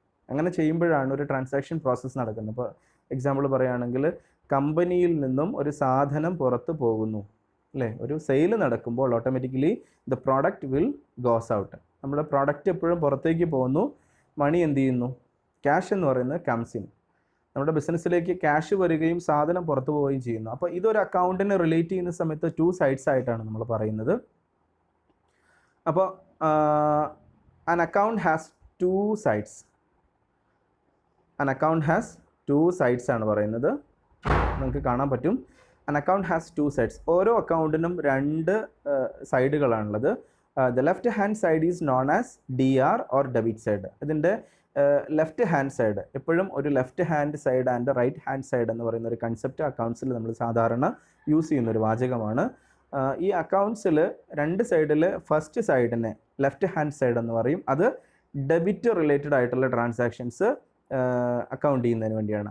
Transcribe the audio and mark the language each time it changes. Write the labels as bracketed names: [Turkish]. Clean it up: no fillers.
[Malayalam] അങ്ങനെ ചെയ്യുമ്പോഴാണ് ഒരു ട്രാൻസാക്ഷൻ പ്രോസസ്സ് നടക്കുന്നത്. ഇപ്പോൾ എക്സാമ്പിൾ പറയുകയാണെങ്കിൽ കമ്പനിയിൽ നിന്നും ഒരു സാധനം പുറത്ത് പോകുന്നു അല്ലേ, ഒരു സെയിൽ നടക്കുമ്പോൾ automatically [English] The product will goes out. [Malayalam] നമ്മുടെ പ്രോഡക്റ്റ് എപ്പോഴും പുറത്തേക്ക് പോകുന്നു, മണി എന്ത് ചെയ്യുന്നു, ക്യാഷ് എന്ന് പറയുന്നത് [English] Comes in. [Malayalam] നമ്മുടെ ബിസിനസ്സിലേക്ക് ക്യാഷ് വരികയും സാധനം പുറത്തു പോവുകയും ചെയ്യുന്നു. അപ്പോൾ ഇതൊരു അക്കൗണ്ടിനെ റിലേറ്റ് ചെയ്യുന്ന സമയത്ത് 2 സൈഡ്സ് ആയിട്ടാണ് നമ്മൾ പറയുന്നത്. [English] അപ്പോൾ an account has 2 sides. An account has 2 sides [Malayalam] ആണ് പറയുന്നത്. നിങ്ങൾക്ക് കാണാൻ പറ്റും. [English] An account has 2 sides. [Malayalam] ഓരോ അക്കൗണ്ടിനും 2 സൈഡുകളാണുള്ളത്. [English] The left hand side is known as DR or debit side. [Malayalam] ഇതിൻ്റെ ലെഫ്റ്റ് ഹാൻഡ് സൈഡ് എപ്പോഴും ഒരു left hand side and right hand side എന്ന് പറയുന്ന ഒരു കൺസെപ്റ്റ് അക്കൗണ്ട്സിൽ നമ്മൾ സാധാരണ യൂസ് ചെയ്യുന്ന ഒരു വാചകമാണ്. ഈ അക്കൗണ്ട്സിൽ 2 സൈഡിൽ ഫസ്റ്റ് സൈഡിനെ ലെഫ്റ്റ് ഹാൻഡ് സൈഡ് എന്ന് പറയും. അത് ഡെബിറ്റ് റിലേറ്റഡ് ആയിട്ടുള്ള ട്രാൻസാക്ഷൻസ് അക്കൗണ്ട് ചെയ്യുന്നതിന് വേണ്ടിയാണ്.